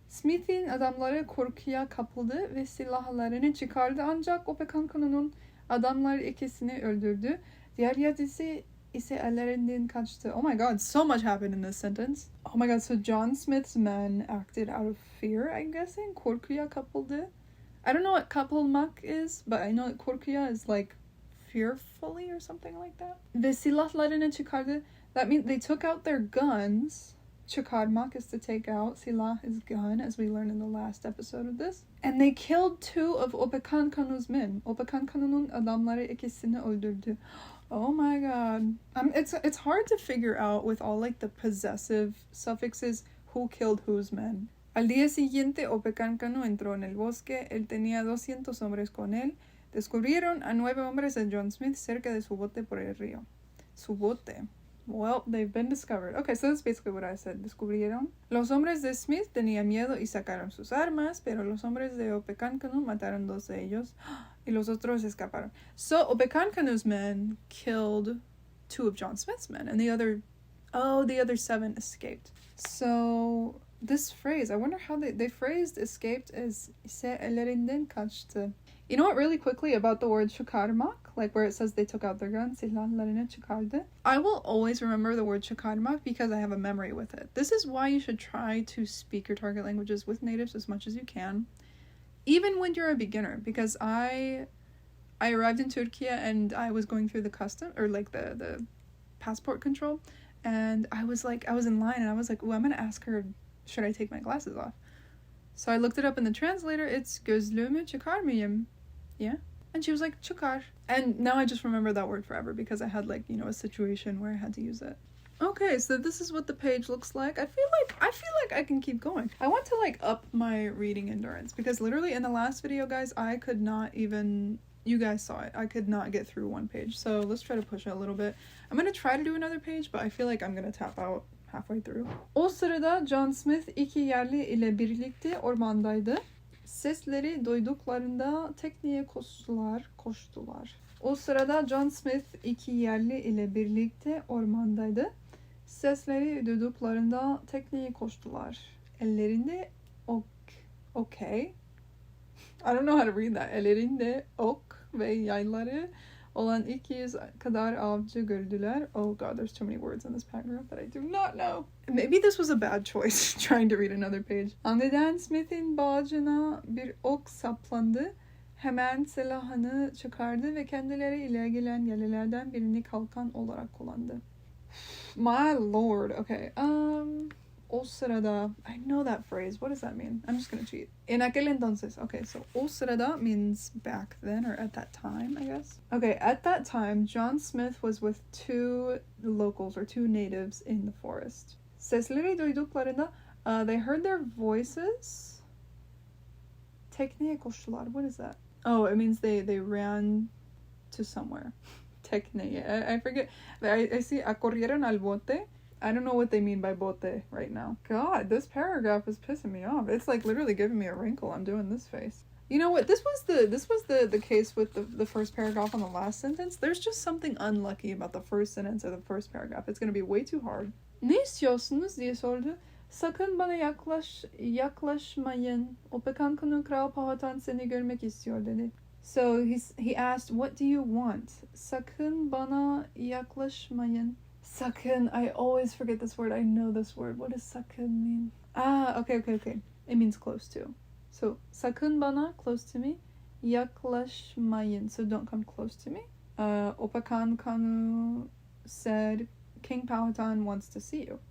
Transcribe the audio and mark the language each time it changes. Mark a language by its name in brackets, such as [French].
[Turkish] Smith'in adamları korkuya kapıldı ve silahlarını çıkardı ancak o pekan kanunun adamları ikisini öldürdü. Diğer 7'si ise ellerinden kaçtı. [English] Oh my god, so much happened in this sentence. Oh my god, so John Smith's men acted out of fear, I'm guessing. [Turkish] Korkuya kapıldı. [English] I don't know what kapılmak is, but I know that korkuya is like fearfully or something like that. [Turkish] Ve silahlarını çıkardı. [English] That means they took out their guns. Çıkarmak is to take out. Silah is gun, as we learned in the last episode of this. And they killed 2 of o pekan kanu's men. [Turkish] O pekan kanunun adamları ikisini öldürdü. [English] Oh my god. It's hard to figure out with all like the possessive suffixes who killed whose men. [Spanish] Al día siguiente, o pekan kanu entró en el bosque. Él tenía 200 hombres con él. Descubrieron a 9 hombres de John Smith cerca de su bote por el río. Su bote. [English] Well, they've been discovered. Okay, so that's basically what I said. [Spanish] Descubrieron. Los hombres de Smith tenían miedo y sacaron sus armas, pero los hombres de Opekankanu mataron 2 de ellos y los otros escaparon. [English] So Opekankanu's men killed 2 of John Smith's men, and the other 7 escaped. So this phrase, I wonder how they phrased escaped as [Turkish] ise ellerinden kaçtı. [English] You know what, really quickly about the word çıkarmak, like where it says they took out their guns, [Turkish] silahlarını çıkardı. [English] I will always remember the word çıkarmak because I have a memory with it. This is why you should try to speak your target languages with natives as much as you can, even when you're a beginner, because I arrived in Turkey and I was going through the custom, or like the passport control, and I was in line and I was like, ooh, I'm gonna ask her, should I take my glasses off? So I looked it up in the translator. It's [Turkish] gözlüğümü çıkar mıyım? [English] Yeah. And she was like, çıkar. And now I just remember that word forever because I had a situation where I had to use it. Okay, so this is what the page looks like. I feel like I can keep going. I want to up my reading endurance because literally in the last video, guys, I could not even You guys saw it. I could not get through one page. So let's try to push it a little bit. I'm going to try to do another page, but I feel like I'm going to tap out halfway through. [Turkish] O sırada John Smith iki yerli ile birlikte ormandaydı. Sesleri duyduklarında tekneye koştular. O sırada John Smith iki yerli ile birlikte ormandaydı. Sesleri duyduklarında tekneye koştular. Ellerinde okay. [English] I don't know how to read that. [Turkish] Ellerinde ok ve yayları olan 200 kadar avcı gördüler. [English] Oh god, there's too many words in this paragraph that I do not know. Maybe this was a bad choice, trying to read another page. [Turkish] Aniden Smith'in bağcına bir ok saplandı. Hemen silahını çıkardı ve kendileriyle gelen yelelerden birini kalkan olarak kullandı. [English] My lord. Okay. O sırada. I know that phrase. What does that mean? I'm just gonna cheat. [Spanish] En aquel entonces. [English] Okay, so o sırada means back then or at that time, I guess. Okay, at that time, John Smith was with two locals or two natives in the forest. [Turkish] Sesleri duyduklarında, [English] they heard their voices. [Turkish] Tekneye koştular. [English] What is that? Oh, it means they ran to somewhere. Tekneye. I forget. I see [Spanish] accorrieron al bote. [English] I don't know what they mean by bote right now. God, this paragraph is pissing me off. It's like literally giving me a wrinkle. I'm doing this face. You know what? This was the case with the first paragraph on the last sentence. There's just something unlucky about the first sentence of the first paragraph. It's gonna be way too hard. [Turkish] Ne istiyorsunuz diye sordu. Sakın bana yaklaşmayın. O Pocahontas'ın Kral Powhatan seni görmek istiyor dedi. [English] So he asked, what do you want? [Turkish] Sakın bana yaklaşmayın. [English] Sakın, I always forget this word. I know this word. What does sakın mean? Okay. It means close to. So, [Turkish] sakın bana, [English] close to me. Yaklaşmayın, so don't come close to me. O Pocahontas said, King Powhatan wants to see you.